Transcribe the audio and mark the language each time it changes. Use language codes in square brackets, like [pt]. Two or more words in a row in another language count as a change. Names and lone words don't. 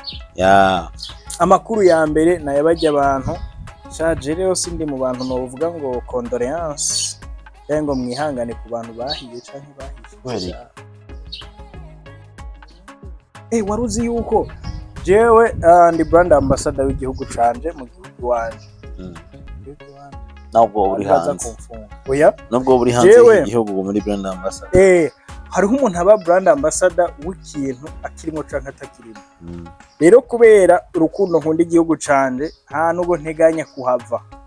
[rn] Amakuru ya mbere nayabajya abantu shaje rero sindi mu bantu no uvuga ngo condoléance cyangwa mwihangane ku bantu bahiye canke bahiye. Waruzi yuko jewe ndi [en] brand ambassador [rn] w'igihugu canje mu gihugu wanje. Nabwo uri hanze. Oya nabwo uri hanze y'igihugu muri [en] brand ambassador. [rn] Hariho umuntu aba [en] brand ambassador [rn] w'ikintu akirimo canke atakirimo. Rero kubera urukundo nkunda igihugu canje nta nubwo nteganya kuhava.